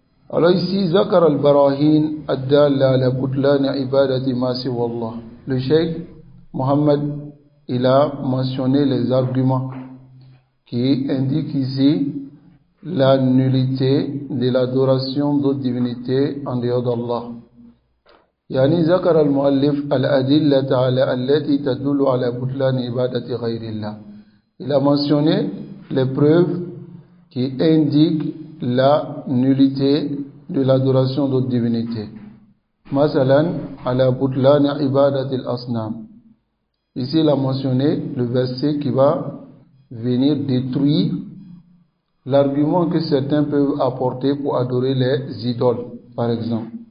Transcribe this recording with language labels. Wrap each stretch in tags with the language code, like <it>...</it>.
<fr>Alors ici,</fr> <ar>Zakar al-Barahin ad-dalla ala butlan ibadati ma siwa Allah.</ar> <fr>Le cheikh Mohammed, il a mentionné les arguments qui indiquent ici la nullité de l'adoration d'autres divinités en dehors d'Allah.</fr> <ar>يعني ذكر المؤلف الأدلة على التي تدل على بطلان عبادة غير الله.</ar> <fr>Il a mentionné les preuves qui indiquent la nullité de l'adoration d'autres divinités.</fr> <ar>Masalan, ala butlan ibadat al-asnam.</ar> <fr>Ici, il a mentionné le verset qui va venir détruire l'argument que certains peuvent apporter pour adorer les idoles, par exemple.</fr>